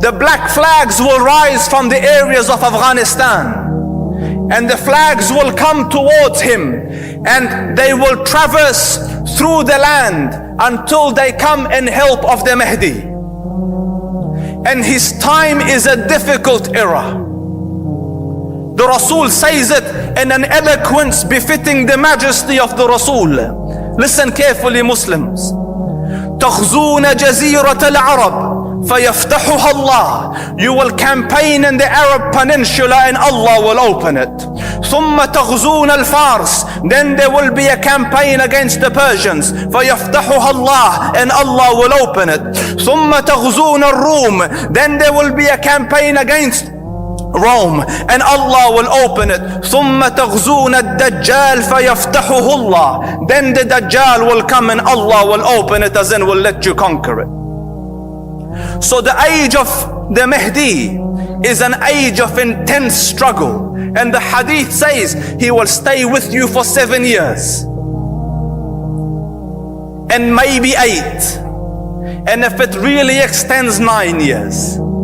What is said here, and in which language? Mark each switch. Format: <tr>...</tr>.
<en>The black flags will rise from the areas of Afghanistan, and the flags will come towards him, and they will traverse through the land until they come in help of the Mahdi. And his time is a difficult era. The Rasul says it in an eloquence befitting the majesty of the Rasul. Listen carefully, Muslims.</en> <ar>تغزون جزيرة العرب فيفتحها الله.</ar> <en>You will campaign in the Arab Peninsula and Allah will open it.</en> <ar>ثم تغزون الفارس.</ar> <en>Then there will be a campaign against the Persians.</en> <ar>فيفتحها الله,</ar> <en>and Allah will open it.</en> <ar>ثم تغزون الروم.</ar> <en>Then there will be a campaign against Rome, and Allah will open it.</en> <ar>ثم تغزون الدجال فيفتحه الله.</ar> <en>Then the Dajjal will come and Allah will open it, as in will let you conquer it. So the age of the Mahdi is an age of intense struggle, and the hadith says he will stay with you for 7 years and maybe 8, and if it really extends, 9 years.</en>